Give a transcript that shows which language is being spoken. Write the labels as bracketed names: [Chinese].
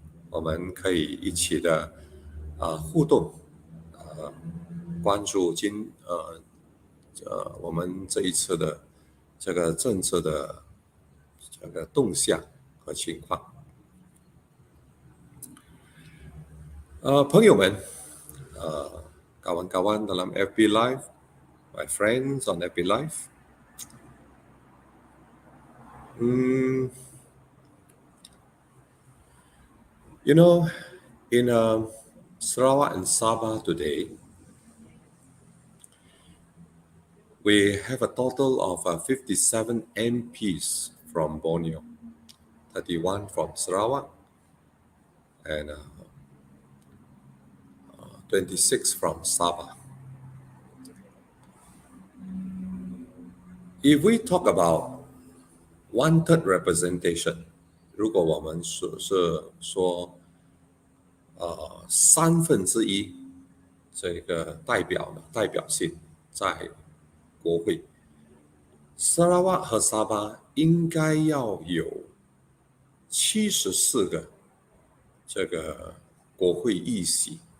[Chinese] 我们可以一起的互动，关注我们这一次的这个政策的这个动向和情况。朋友们 [Malay] kawan-kawan dalam FB Live, [English] my friends on FB Live, you know, in Sarawak and Sabah today, we have a total of 57 MPs from Borneo, 31 from Sarawak, and 26 from Sabah. If we talk about one-third representation, [Chinese] 如果我们是说1/3这个代表性在国会，沙拉瓦和沙巴应该要有74个这个国会议席，